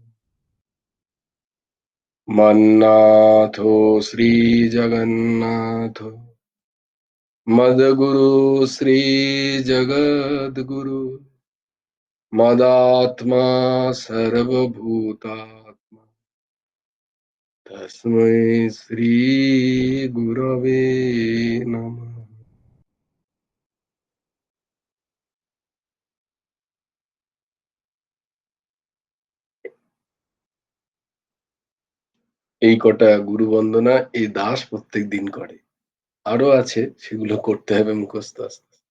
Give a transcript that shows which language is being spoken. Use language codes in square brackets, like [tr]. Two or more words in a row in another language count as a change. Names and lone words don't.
[sa] मन्नाथो श्रीजगन्नाथ मद्गुरु श्रीजगद्गुरु मदात्मा सर्वभूतात्मा तस्मै श्रीगुरवे नमः। [bn] এই কটা গুরু বন্দনা এই দাস প্রত্যেক দিন করে। আরো আছে, সেগুলো করতে হবে মুখস্থ আস্তে আস্তে।